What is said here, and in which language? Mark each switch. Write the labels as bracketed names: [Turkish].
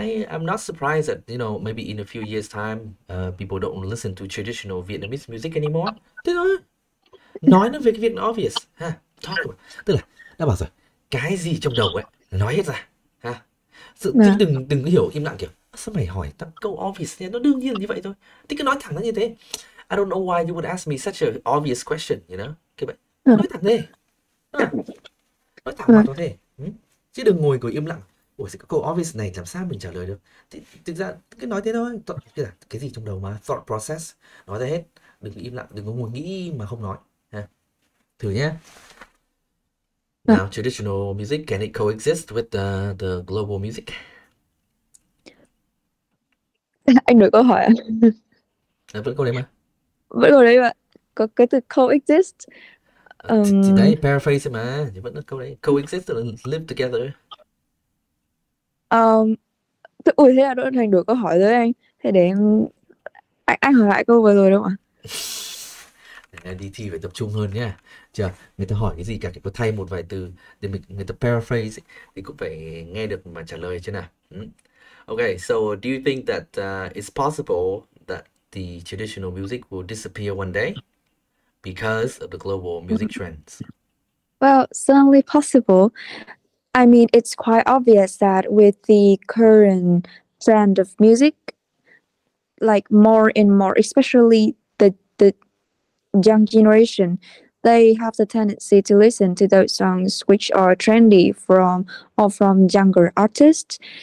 [English] I'm not surprised that maybe in a few years' time, people don't listen to traditional Vietnamese music anymore. [Vietnamese] Thế thôi. Nói nó về cái việc nó obvious ha. [English] Talk about. [Vietnamese] Tức là đã bảo rồi, cái gì trong đầu ấy nói hết ra ha. Chứ Dạ. đừng có hiểu im lặng kiểu sao mày hỏi tao câu obvious thế, nó đương nhiên như vậy thôi. Thì cứ nói thẳng nó như thế. [English] I don't know why you would ask me such an obvious question, [Vietnamese] Kiểu vậy. Dạ. Nói thẳng thế. À, nói thẳng Dạ. mặt nó thế. Chứ đừng ngồi im lặng. Ủa cái câu obvious này làm sao mình trả lời được. Thì thực ra cứ nói thế thôi. Cái gì trong đầu mà thought process nói ra hết. Đừng im lặng, đừng có ngồi nghĩ mà không nói ha. Thử nhé. Dạ. [English] Now, traditional music, can it coexist with the global music? [Vietnamese] Anh đổi câu hỏi à? Vẫn câu đấy mà. Vẫn còn đấy bạn. Có cái từ coexist. Thì đấy, paraphrase mà. Thì vẫn là câu đấy. Coexist là live together. Ui, thế là Đỗ Thành đổi câu hỏi rồi anh. Thế để anh hỏi lại câu vừa rồi đâu ạ? Đi thi phải tập trung hơn nhá. Chưa, người ta hỏi cái gì cả thì có thay một vài từ để người ta paraphrase thì cũng phải nghe được mà trả lời chứ nào. [English] Okay, so do you think that it's possible that the traditional music will disappear one day because of the global music trends? Well, certainly possible. I mean, it's quite obvious that with the current trend of music, like more and more, especially the young generation, they have the tendency to listen to those songs which are trendy from younger artists.